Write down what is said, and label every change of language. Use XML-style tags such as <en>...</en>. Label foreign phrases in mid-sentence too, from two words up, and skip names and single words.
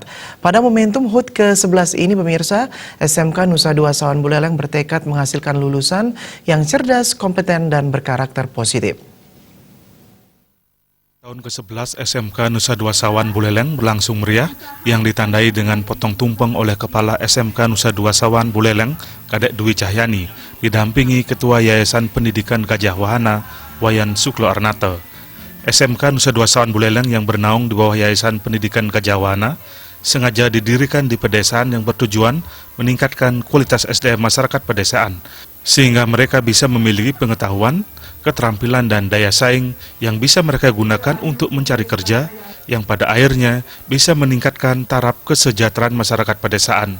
<id>Pada momentum HUT ke-11 ini pemirsa, SMK Nusa Dua Sawan Buleleng bertekad menghasilkan lulusan yang cerdas, kompeten dan berkarakter positif. Tahun ke-11 SMK Nusa Dua Sawan Buleleng berlangsung meriah yang ditandai dengan potong tumpeng oleh Kepala SMK Nusa Dua Sawan Buleleng, Kadek Dwi Cahyani, didampingi Ketua Yayasan Pendidikan Gajah Wahana, Wayan Suklo Arnata. SMK Nusa Dua Sawan Buleleng yang bernaung di bawah Yayasan Pendidikan Gajah Wahana sengaja didirikan di pedesaan yang bertujuan meningkatkan kualitas SDM masyarakat pedesaan, sehingga mereka bisa memiliki pengetahuan, keterampilan dan daya saing yang bisa mereka gunakan untuk mencari kerja yang pada akhirnya bisa meningkatkan taraf kesejahteraan masyarakat pedesaan.</id>